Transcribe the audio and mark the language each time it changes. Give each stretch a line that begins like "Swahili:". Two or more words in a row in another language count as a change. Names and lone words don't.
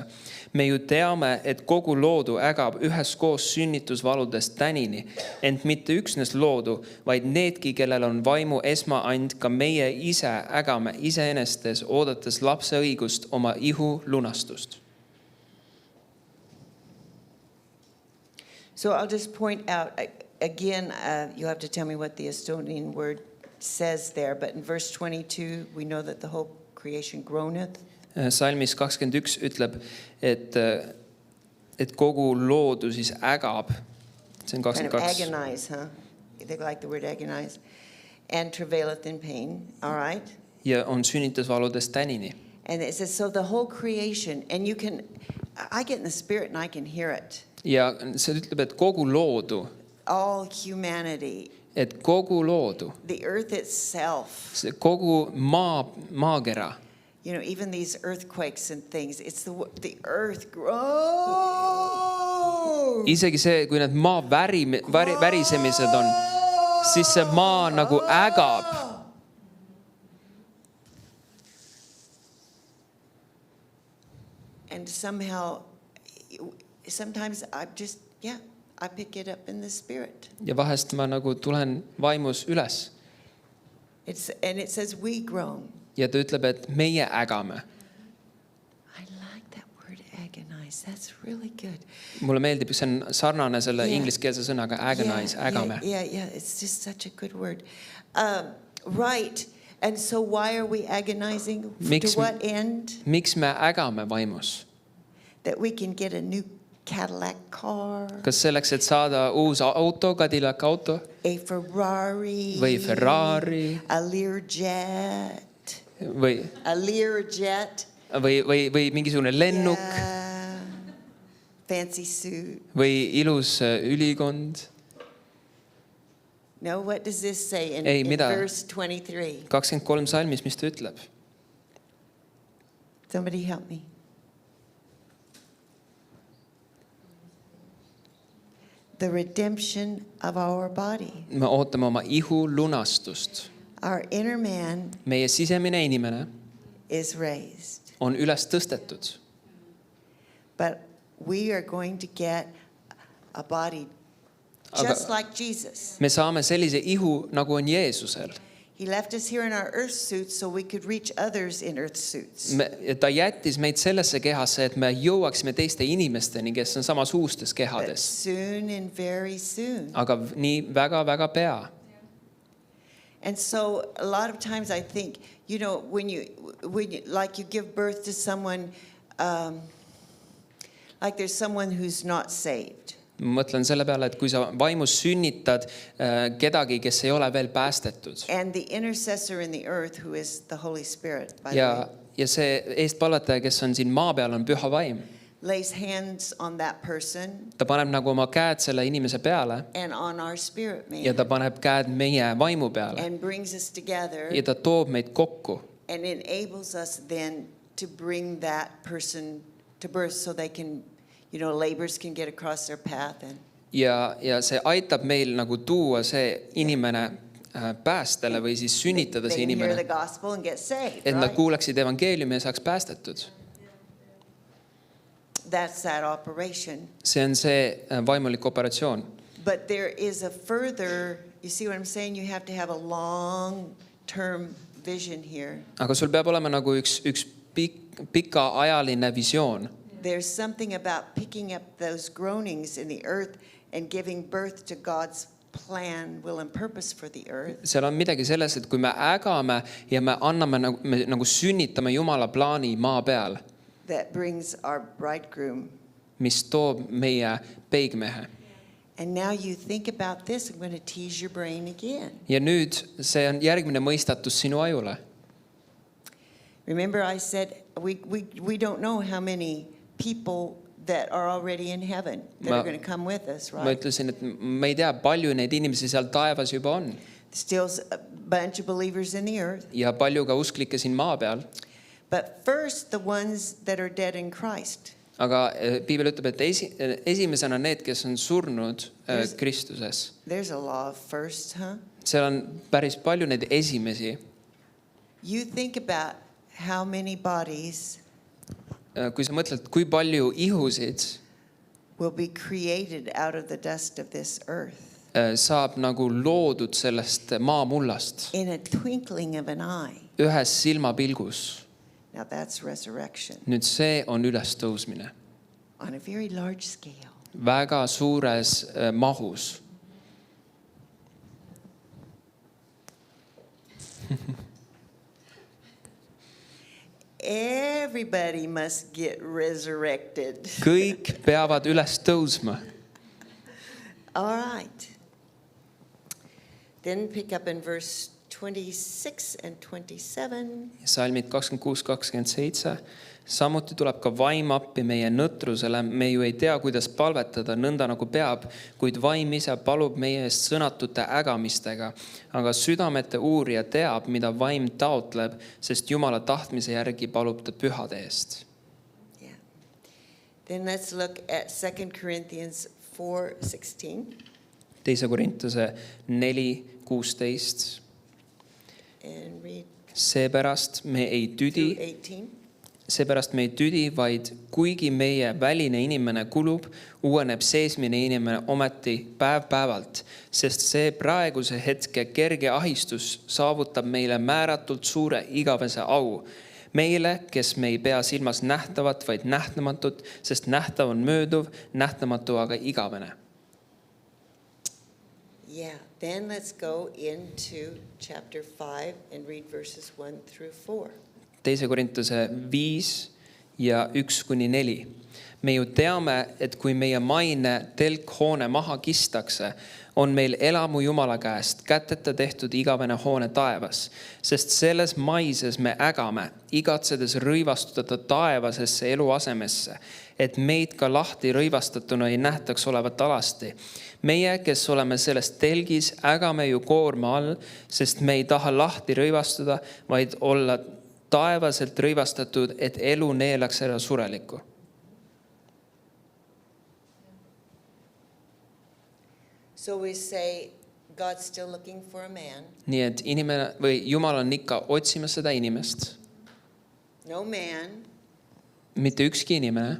Estonian: Me ju teame, et kogu loodu ägab üheskoos sünnitusvaludest tänini, ent mitte üksnes loodu, vaid needki, kellel on vaimu esmaand, ka meie ise ägame iseenestes, oodates lapse õigust oma ihu lunastust.
English: So I'll just point out, again, you have to tell me what the Estonian word says there, but in verse 22, we know that the whole creation groaneth.
Estonian: Salmis 21 ütleb, et kogu loodu siis ägab. See on
English: Kind of 22. agonize, huh? They like the word agonize. And travaileth in pain, all right?
Estonian: Ja on sünnitusvaludest tänini.
English: And it says, so the whole creation, and you can, I get in the spirit and I can hear it.
Estonian: Ja see ütleb, et kogu loodu,
English: All humanity,
Estonian: et kogu loodu,
English: the earth itself,
Estonian: see kogu maakera,
English: you know, even these earthquakes and things, it's the earth grows.
Estonian: isegi see, kui need maa värisemised on, siis see maa nagu ägab.
English: And somehow, sometimes I just, I pick it up in the spirit.
Estonian: Ja vahest ma nagu tulen vaimus üles.
English: And it says we groan.
Estonian: Ja ta ütleb, et meie ägame.
English: I like that word agonize. That's really good.
Estonian: Mulle meeldib, see on sarnane selle ingliskeelse sõnaga agonize, ägame.
English: Yeah, it's just such a good word. Right. And so why are we agonizing?
Estonian: Miks
English: To me- what end?
Estonian: miks me ägame vaimus?
English: That we can get a new Cadillac car,
Estonian: Kas selleks, et saada uus auto, Cadillac auto
English: a Ferrari,
Estonian: või Ferrari
English: a Learjet,
Estonian: või,
English: a Learjet,
Estonian: või mingisugune lennuk
English: yeah, fancy suit.
Estonian: või ilus ülikond?
English: No, what does this say in,
Estonian: Ei,
English: in
Estonian: mida?
English: verse 23?
Estonian: 23 salmis, mis ta ütleb?
English: Somebody help me. The redemption of our body.
Estonian: Me ootame oma ihu lunastust.
English: Our inner man
Estonian: Meie sisemine inimene
English: is raised.
Estonian: on üles tõstetud,
English: But we are going to get a body just like Jesus.
Estonian: me saame sellise ihu, nagu on Jeesusel.
English: He left us here in our earth suits so we could reach others in earth suits.
Estonian: Ta jättis meid sellesse kehasse, et me jõuaksime teiste inimesteni, kes on samasugustes
English: But
Estonian: kehades.
English: soon and very soon.
Estonian: Aga nii väga-väga pea.
English: And so a lot of times I think, you know, when you like you give birth to someone, like there's someone who's not saved.
Estonian: Ma mõtlen selle peale, et kui sa vaimus sünnitad kedagi, kes ei ole veel päästetud
English: And the intercessor in the earth, who is the Holy Spirit, by the
Estonian: ja
English: way,
Estonian: see eestpallataja, kes on siin maa peal, on püha vaim.
English: lays hands on that person
Estonian: Ta paneb nagu oma käed selle inimese peale
English: and on our spirit
Estonian: ja
English: man
Estonian: ta paneb käed meie vaimu peale
English: and brings us together
Estonian: ja ta toob meid kokku
English: and enables us then to bring that person to birth so they can, you know, laborers can get across their path and
Estonian: ja see aitab meil nagu tuua see inimene päästele või siis sünnitada
English: they
Estonian: see
English: can hear the
Estonian: inimene,
English: gospel and get saved,
Estonian: et nad
English: right?
Estonian: kuulaksid evangeeliumi ja saaks päästetud.
English: That's that operation.
Estonian: See on see vaimulik operatsioon.
English: But there is a further, you see what I'm saying? You have to have a long-term vision here.
Estonian: Aga sul peab olema nagu üks pikaajaline visioon.
English: There's something about picking up those groanings in the earth and giving birth to God's plan, will, and purpose for the earth.
Estonian: Seal on midagi selles, et kui me ägame ja me anname me nagu sünnitame Jumala plaani maa peal,
English: That brings our bridegroom.
Estonian: mis toob meie peigmehe.
English: And now you think about this. I'm going to tease your brain again.
Estonian: Ja nüüd see on järgmine mõistatus sinu ajule.
English: Remember I said we don't know how many people that are already in heaven that are going to come with us,
Estonian: Ma
English: right?
Estonian: ütlesin, et me ei tea, palju neid inimesi seal taevas juba on
English: Still a bunch of believers in the earth.
Estonian: ja palju ka usklikke siin maa peal.
English: But first, the ones that are dead in Christ.
Estonian: Aga piibel ütleb, et esimesena need, kes on surnud Kristuses.
English: There's a law of first, huh?
Estonian: Seal on päris palju neid esimesi.
English: You think about how many bodies
Estonian: Kui sa mõtled, kui palju ihusid
English: will be created out of the dust of this earth
Estonian: saab nagu loodud sellest maamullast
English: in a twinkling of an eye.
Estonian: ühes silmapilgus.
English: Now that's resurrection
Estonian: Nüüd see on ülestõusmine.
English: on a very large scale.
Estonian: Väga suures mahus.
English: Everybody must get resurrected.
Estonian: Kõik peavad üles tõusma.
English: All right. Then pick up in verse 26 and 27.
Estonian: Salmid 26-27. Samuti tuleb ka vaim appi meie nõtrusele. Me ju ei tea, kuidas palvetada nõnda nagu peab, kuid vaim ise palub meie eest sõnatute ägamistega. Aga südamete uurija teab, mida vaim taotleb, sest Jumala tahtmise järgi palub ta pühade eest.
English: Yeah. Then let's look at 2 Corinthians 4:16
Estonian: 2 Korintuse 4:16.
English: and read
Estonian: Seepärast me ei tüdi,
English: through 18.
Estonian: seepärast me ei tüdi, vaid kuigi meie väline inimene kulub, uueneb seesmine inimene ometi päev-päevalt, sest see praeguse hetke kerge ahistus saavutab meile määratult suure igavese au. Meile, kes me ei pea silmas nähtavat, vaid nähtamatut, sest nähtav on mööduv, nähtamatu aga igavene.
English: Yeah, then let's go into chapter 5 and read verses 1 through 4.
Estonian: teise Korintuse 5 ja 1-4. me ju teame, et kui meie maine telkhoone maha kistakse, on meil elamu Jumala käest käteta tehtud igavene hoone taevas, sest selles maises me ägame, igatsedes rõivastuda taevasesse eluasemesse, et meid ka lahti rõivastatuna ei nähtaks olevat alasti. Meie, kes oleme selles telgis, ägame ju koorma all, sest me ei taha lahti rõivastuda, vaid olla taevaselt rõivastatud, et elu neelaks ära surelikku.
English: So we say God's still looking for a man.
Estonian: Nii et inimene või Jumal on ikka otsimas seda inimest.
English: No man,
Estonian: Mitte ükski inimene,